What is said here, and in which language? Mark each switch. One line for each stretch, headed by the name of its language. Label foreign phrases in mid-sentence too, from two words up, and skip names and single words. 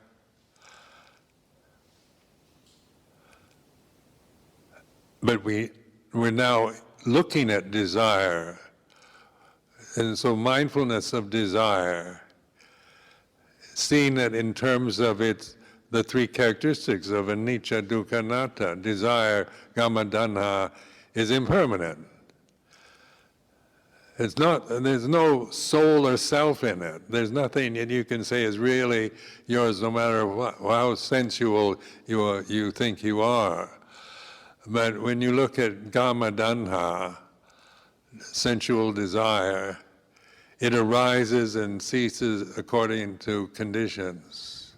English: But we're now looking at desire. And so mindfulness of desire, seeing it in terms of the three characteristics of
Pali: anicca, dukkha, anatta. Desire, kama, dhanha,
English: is impermanent. There's no soul or self in it. There's nothing that you can say is really yours, no matter how sensual you think you are. But when you look at
Pali: kama, dhanha,
English: sensual desire, it arises and ceases according to conditions.